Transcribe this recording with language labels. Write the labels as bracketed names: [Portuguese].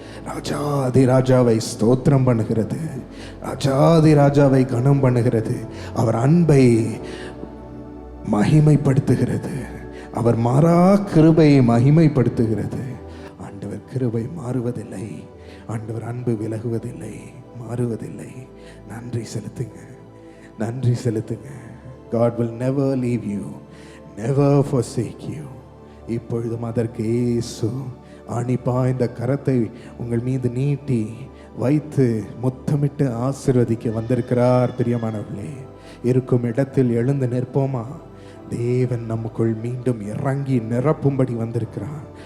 [Tamil] ராஜாதி ராஜாவை ஸ்தோத்திரம் பண்ணுகிறது, ராஜாதி ராஜாவை கனம் பண்ணுகிறது. அவர் அன்பை மகிமைப்படுத்துகிறது, அவர் மாறா கிருபையை மகிமைப்படுத்துகிறது. ஆண்டவர் கிருபை மாறுவதில்லை, ஆண்டவர் அன்பு விலகுவதில்லை, மாறுவதில்லை. நன்றி செலுத்துங்க, நன்றி செலுத்துங்க. [English] God will never leave you, never forsake you. [Tamil] இப்பொழுதும் அதற்கு இயேசு ஆணிப்பா இந்த கரத்தை உங்கள் மீது நீட்டி வைத்து முத்தமிட்டு ஆசீர்வதிக்க வந்திருக்கிறார். பிரியமானவர்களே, இருக்கும் இடத்தில் எழுந்து நிற்போமா? தேவன் நமக்குள் மீண்டும் இறங்கி நிரப்பும்படி வந்திருக்கிறார்.